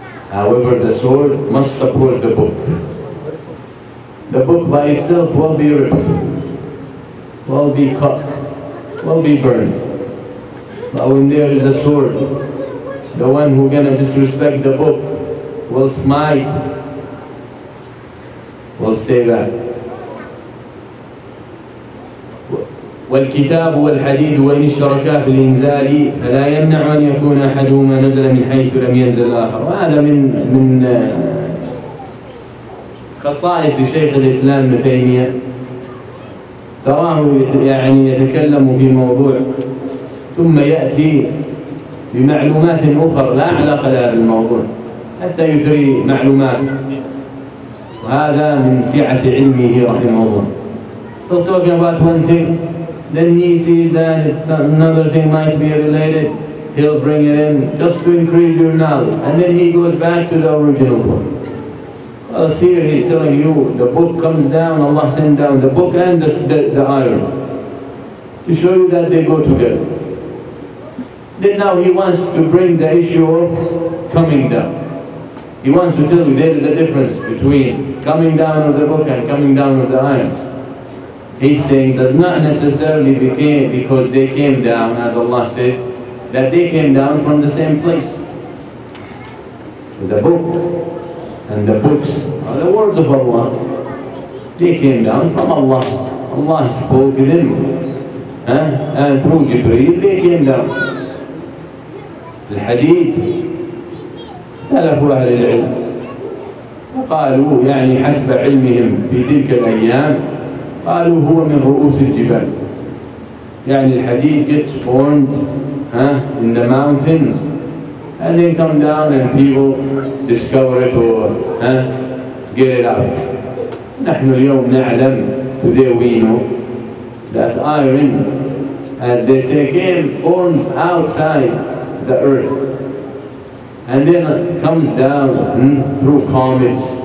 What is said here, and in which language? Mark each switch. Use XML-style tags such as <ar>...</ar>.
<en>However, the sword must support the book. The book by itself will be ripped, will be cut, will be burned. But when there is a sword, the one who's going to disrespect the book will smite, will stay back.</en> <ar>والكتاب والحديد وإن اشتركا في الإنزال فلا يمنع أن يكون أحدهما نزل من حيث لم ينزل الآخر. وهذا من خصائص شيخ الإسلام ابن تيمية. تراه يعني يتكلم في موضوع ثم يأتي بمعلومات أخرى لا علاقة لها بالموضوع حتى يثري معلومات، وهذا من سعة علمه رحمه الله.</ar> <en>He'll talk about one thing, then he sees that another thing might be related, he'll bring it in just to increase your knowledge, and then he goes back to the original point. Well, here he's telling you the book comes down, Allah sent down the book and the iron to show you that they go together. Then now he wants to bring the issue of coming down. He wants to tell you there is a difference between coming down of the book and coming down of the iron. He's saying does not necessarily became because they came down, as Allah says, that they came down from the same place. The book and the books are the words of Allah. They came down from Allah. Allah spoke to them. And through Jibreel they came down.</en> <ar>الحديد اختلفوا أهل العلم وقالوا يعني حسب علمهم في تلك الأيام قالوا هو من رؤوس الجبال. يعني الحديد</ar> <en>gets formed in the mountains and then come down and people discover it or get it out.</en> <ar>نحن اليوم نعلم,</ar> <en>today we know that iron, as they say, forms outside the earth and then comes down through comets.</en>